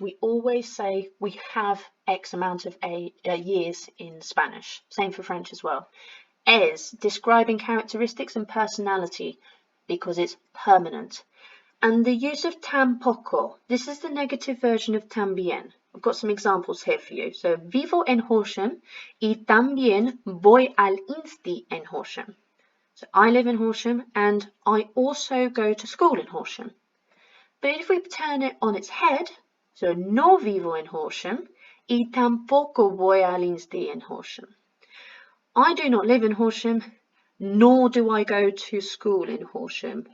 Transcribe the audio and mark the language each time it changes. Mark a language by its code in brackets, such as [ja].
[en] We always say we have X amount of years in Spanish. Same for French as well. Es, describing characteristics and personality because it's permanent. And the use of tampoco, this is the negative version of también. I've got some examples here for you. [es] So, vivo en Horsham y también voy al insti en Horsham. [en] So, I live in Horsham and I also go to school in Horsham. But if we turn it on its head, so [es] no vivo en Horsham y tampoco voy al insti en Horsham. [en] I do not live in Horsham, nor do I go to school in Horsham.